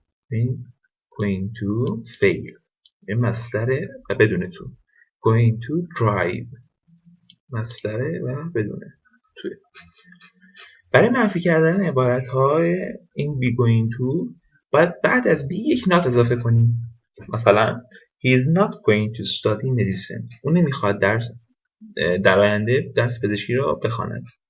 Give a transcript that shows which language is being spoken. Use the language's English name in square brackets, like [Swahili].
[Persian] این [English] going to fail [Persian] یه مصدر و بدون تو. [English] going to drive [Persian] مصدر و بدون تو. برای منفی کردن عبارت‌های این be going to باید بعد از be یک not اضافه کنیم. [English] مثلا he is not going to study medicine. [Persian] اون نمیخواد در آینده درس پزشکی را بخواند.